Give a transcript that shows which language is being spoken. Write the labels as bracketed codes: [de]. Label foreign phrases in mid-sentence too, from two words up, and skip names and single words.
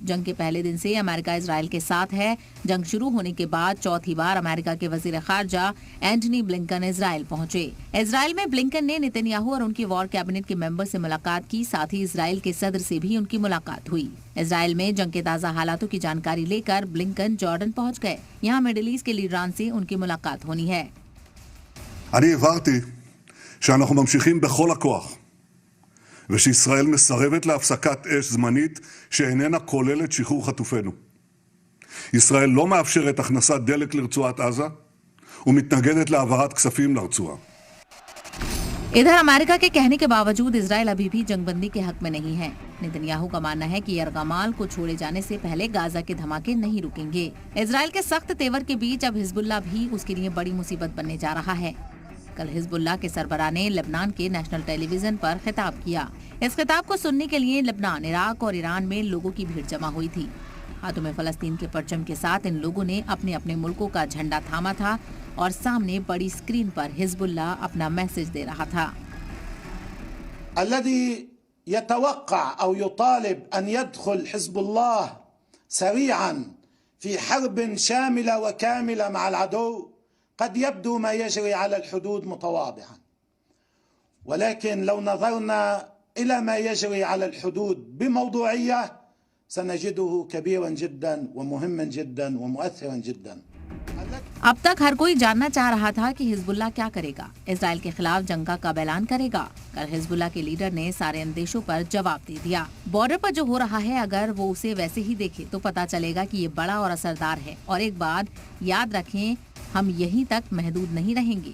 [hi] जंग के पहले दिन से अमेरिका इजराइल के साथ है। जंग शुरू होने के बाद चौथी बार अमेरिका के वजीर खारजा एंटनी ब्लिंकन इजराइल पहुंचे। इजराइल में ब्लिंकन ने नेतन्याहू और उनकी [en] war cabinet [hi] के मेंबर से मुलाकात की। साथ ही इजराइल के सदर से भी उनकी मुलाकात हुई। इजराइल में जंग के ताजा हालातों की जानकारी लेकर ब्लिंकन जॉर्डन पहुंच गए। यहाँ मिडिल ईस्ट के लीडरान से उनकी मुलाकात होनी है। [he] שאנחנו ממשיכים בכל הכוח, ושישראל מסרבת להפסקת אש זמנית שאיננה כוללת שחרור חטופינו. ישראל לא מאפשרת הכנסת דלק לרצועת עזה, ומתנגדת להעברת כספים לרצועה. [hi] इधर अमेरिका के कहने के बावजूद इजराइल अभी भी जंगबंदी के हक में नहीं है। नेतन्याहू का मानना है कि यरगमाल को छोड़े जाने से पहले गाजा के धमाके नहीं रुकेंगे। इजराइल के सख्त तेवर के बीच अब हिजबुल्लाह भी उसके लिए बड़ी मुसीबत बनने जा रहा है। कल हिजबुल्लाह के सरबराह ने लेबनान के [en] national television [hi] पर खिताब किया। इस खिताब को सुनने के लिए लेबनान, इराक और ईरान में लोगों की भीड़ जमा हुई थी। हाथों में फलस्तीन के परचम के साथ इन लोगों ने अपने अपने मुल्कों का झंडा थामा था और सामने बड़ी स्क्रीन पर हिजबुल्लाह अपना मैसेज दे रहा था। [ar] الذي يتوقع أو يطالب أن يدخل حزب الله سريعا في حرب شاملة وكاملة مع العدو قد يبدو ما يجري على الحدود متواضعا، ولكن لو نظرنا إلى ما يجري على الحدود بموضوعية سنجده كبيرا جدا ومهما جدا ومؤثرا جدا. [hi] अब तक हर कोई जानना चाह रहा था कि हिजबुल्लाह क्या करेगा। इजराइल के खिलाफ जंग का कब ऐलान करेगा। कल हिजबुल्लाह के लीडर ने सारे अंदेशों पर जवाब दे दिया। बॉर्डर पर जो हो रहा है, अगर वो उसे वैसे ही देखे तो पता चलेगा कि ये बड़ा और असरदार है। और एक बात याद रखें, हम यहीं तक महदूद नहीं रहेंगे।